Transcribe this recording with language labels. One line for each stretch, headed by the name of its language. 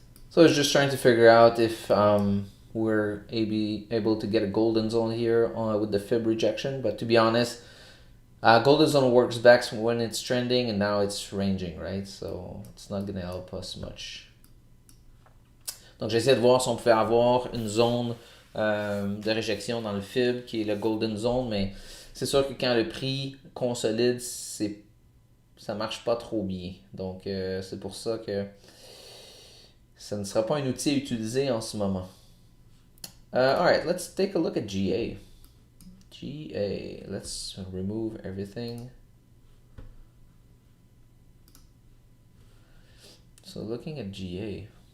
English: So I was just trying to figure out if we're able to get a golden zone here with the fib rejection. But to be honest, golden zone works best when it's trending, and now it's ranging, right? So it's not going to help us much.
French: Donc j'essaie de voir si on pouvait avoir une zone de réjection dans le fib qui est le golden zone, mais c'est sûr que quand le prix consolide, ça marche pas trop bien. Donc c'est pour ça que ça ne sera pas un outil à utiliser en ce moment.
English: Alright, let's take a look at GA. GA, let's remove everything. So looking at GA.